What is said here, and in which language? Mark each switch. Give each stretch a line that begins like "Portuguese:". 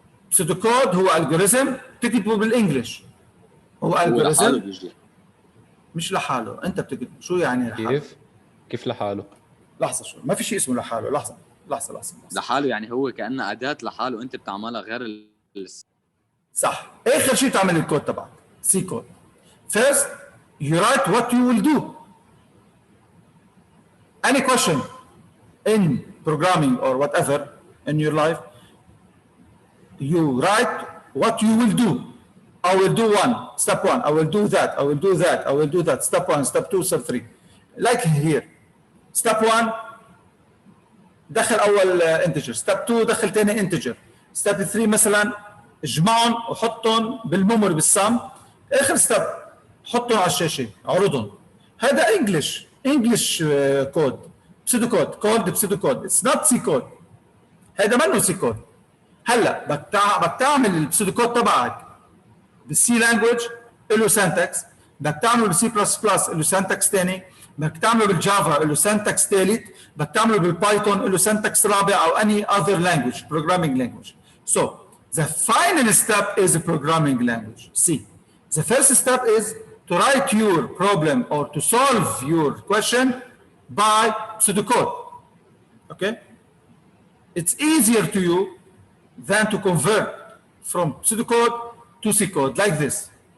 Arabic: بسودوكود هو الجوريزم تكتبه بالانجلش، هو الجوريزم مش لحاله، انت بتكتب. شو يعني لحاله؟ كيف لحاله؟ لحظه شوي، ما في شيء اسمه لحاله. لحظه لحاله يعني هو كأنه أداة لحاله أنت بتعملها غير صح. اخر شيء تعمل الكود تبعك سي كود.
English: First you write what you will do. Any question in programming or whatever in your life, you write what you will do. I will do step 1, I will do that, I will do that, I will do that, step 1, step 2, step 3. Like here.
Arabic: Step 1 دخل اول انتجر، ستيب 2 دخل ثاني انتجر، ستيب 3 مثلا اجمعهم وحطهم بالميموري بالسم، اخر ستيب حطهم على الشاشه عرضهم. هذا انجلش كود، بسيدو كود بسيدو كود،
English: It's not C code.
Arabic: هذا منه سي كود. هلا بدك تعمل البسيدو كود تبعك بالسي لانجويج له سنتكس، بدك تعمله بالسي بلس بلس له سنتكس ثاني، بدك تعمله بالجافا له سنتكس ثالث، بدك تعمله بالبايثون له سنتكس رابع او
English: any other language, programming language. So the final step is a programming language. See, the first step is to write your problem or to solve your question by pseudocode. Okay? It's easier to you than to convert from pseudocode to C code like this.